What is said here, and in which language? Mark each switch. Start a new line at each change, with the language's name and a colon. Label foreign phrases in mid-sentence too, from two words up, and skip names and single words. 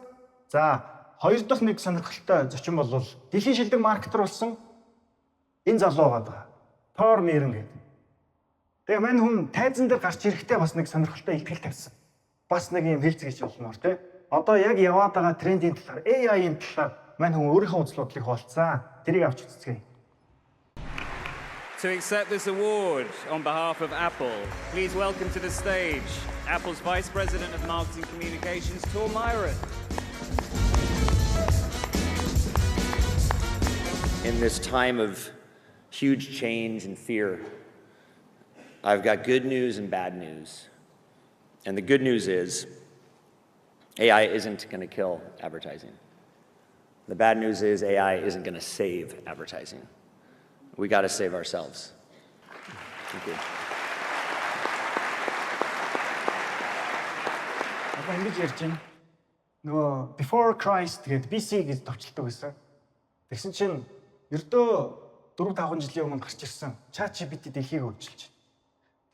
Mongolian: За хоёр дахь нэг сонирхолтой зочин бол дэлхийн шилдэг маркетер болсон энэ залуу байгаа. Тор Мэрэн гэдэг. Тэгээ мань хүн тайзан дээр гарч ирэхдээ бас нэг сонирхолтой ихтгэл тавьсан. Бас нэг юм хэлцгийч болмоор тий. Одоо яг яваад байгаа трендийн талаар, AI-ийн талаар мань хүн өөрийнхөө үзэл бодлыг хуваалцсан. Тэрийг авч үзцгээе.
English: To accept this award on behalf of Apple, please welcome to the stage Apple's Vice President of Marketing Communications, Tor Myron. In this time of huge change and fear, I've got good news and bad news. And the good news is AI isn't going to kill advertising. The bad news is AI isn't going to save advertising. We got to save ourselves. Thank you.
Mongolian: Одоо ингэж ярьж байна. Нөгөө
English: before Christ
Mongolian: гэдэг BC гэж товчлдог байсан. Тэгсэн чинь ердөө 4-5 жилийн өмнө гарч ирсэн ChatGPT дэлхийг өөрчилж байна.